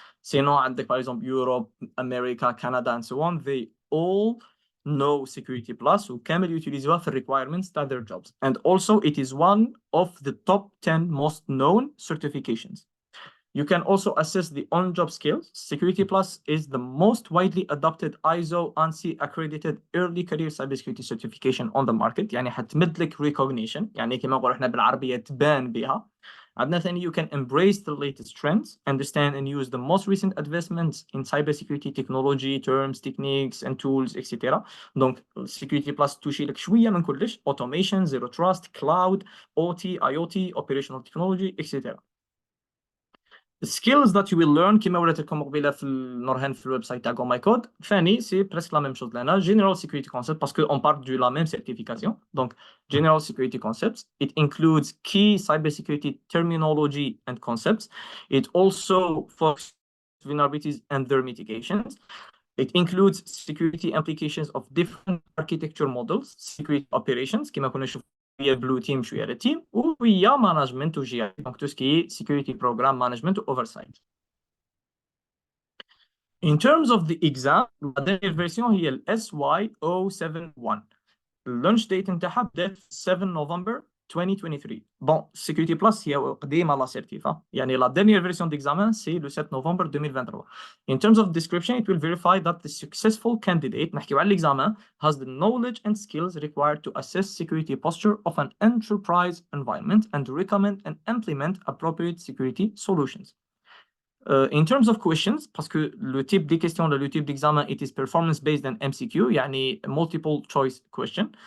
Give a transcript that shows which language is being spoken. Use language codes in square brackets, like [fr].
[fr] Sinon [ar] عندك [fr] par exemple [en] Europe, America, Canada and so on, they all know Security Plus [ar] وكامل يوتيليزوها في [en] requirements [ar] تاع [en] their jobs. And also it is one of the top 10 most known certifications. You can also assess the on-job skills. Security Plus is the most widely adopted ISO ANSI accredited early career cybersecurity certification on the market. [ar] يعني حتمد لك recognition، يعني كما نقول احنا بالعربية تبان بها. عندنا ثاني [en] you can embrace the latest trends, understand and use the most recent advancements in cybersecurity technology, terms, techniques and tools, etc. [fr] Donc [ar] Security Plus توشي لك شوية من كلش: automation, zero trust, cloud, OT, IoT, operational technology, etc. [en] The skills that you will learn [ar] كما وريت لكم قبيله في نورهان في الويب سايت تاع Go My Code، ثاني سي بريسك لا ميم شوز لنا. [en] General security concepts [fr] parce que on parle de la même certification. Donc [en] general security concepts, it includes key cybersecurity terminology and concepts. It also focuses on vulnerabilities and their mitigations. It includes security implications of different architecture models, security operations [ar] كما كنا نشوف شويه [en] blue team [ar] شويه [en] red team، [ar] وهي [en] management و GI. [fr] Donc tout ce qui est security program management و oversight. [en] In terms of the exam، [fr] la dernière version [ar] هي ال [en] SY071. [ar] اللونش ديت نتاعها بدات 7 نوفمبر 2023. بون سيكوريتي بلس هي قديمه لا سيرتيفا، يعني لا [fr] dernière version d'examen c'est le [ar] 7 نوفمبر 2023. [en] In terms of description, it will verify that the successful candidate [ar] نحكيو على [en] l'examen has the knowledge and skills required to assess security posture of an enterprise environment and recommend and implement appropriate security solutions. In terms of questions, [fr] parce que le type des questions, le type d'examen, [en] it is performance based and MCQ, [ar] يعني [en] multiple choice question.